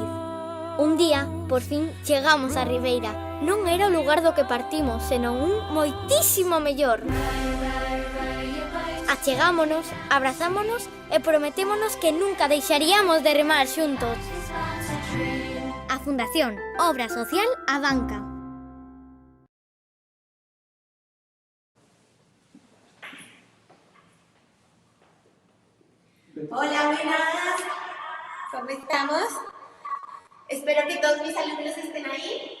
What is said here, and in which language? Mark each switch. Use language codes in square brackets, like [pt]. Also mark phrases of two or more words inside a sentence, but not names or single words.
[gl] Un día, por fin, chegamos á ribeira. Non era o lugar do que partimos, senón un moitísimo mellor. Achegámonos, abrazámonos e prometémonos que nunca deixaríamos de remar xuntos. A Fundación Obra Social A Banca. [es] Hola, buenas. ¿Cómo estamos? Espero que todos mis alumnos estén ahí.